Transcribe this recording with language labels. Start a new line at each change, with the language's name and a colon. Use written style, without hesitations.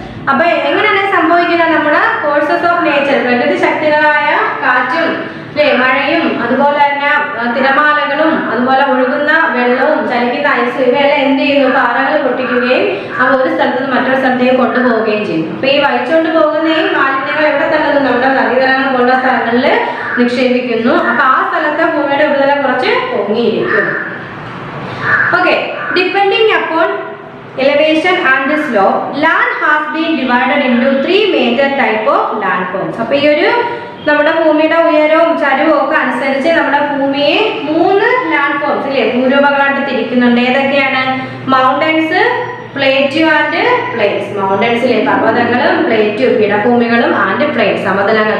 Malayalam: അപ്പൊ എങ്ങനെയാണ് സംഭവിക്കുന്നത്? നമ്മുടെ ഫോഴ്സസ് ഓഫ് നേച്ചർ, പ്രകൃതി ശക്തികളായ കാറ്റും മഴയും അതുപോലെ തന്നെ തിരമാലകളും അതുപോലെ ഒഴുകുന്ന വെള്ളവും ചലിക്കുന്ന ഐസും ഇവയെല്ലാം എന്ത് ചെയ്യുന്നു? പാറകൾ പൊട്ടിക്കുകയും അവ ഒരു സ്ഥലത്ത് നിന്ന് മറ്റൊരു സ്ഥലത്തേക്ക് കൊണ്ടുപോവുകയും ചെയ്യും. അപ്പൊ ഈ വഹിച്ചുകൊണ്ട് പോകുന്ന ഈ മാലിന്യങ്ങൾ എവിടെ തള്ളുന്നു? നമ്മുടെ നദീതലങ്ങൾ പോലുള്ള സ്ഥലങ്ങളിൽ നിക്ഷേപിക്കുന്നു. അപ്പൊ ആ സ്ഥലത്തെ ഭൂമിയുടെ ഉപരിതലം കുറച്ച് പൊങ്ങിയിരിക്കും. Okay,
English: Depending upon elevation and slope, land has been divided into 3 major type of landforms.
Malayalam: അപ്പോൾ ഈ ഒരു നമ്മുടെ ഭൂമിയുടെ ഉയരവും ചരിവും ഒക്കെ അനുസരിച്ച് നമ്മുടെ ഭൂമിയെ 3 ലാൻഡ്ഫോംസ് അല്ലേ ഭൂരൂപങ്ങളായിട്ട് തിരിക്കുന്നുണ്ട്. ഏതൊക്കെയാണ്? Mountains, plateau and planes. മൗണ്ടൻസിലെ പർവ്വതങ്ങളും plateau പീഠഭൂമികളും and planes സമതലങ്ങൾ.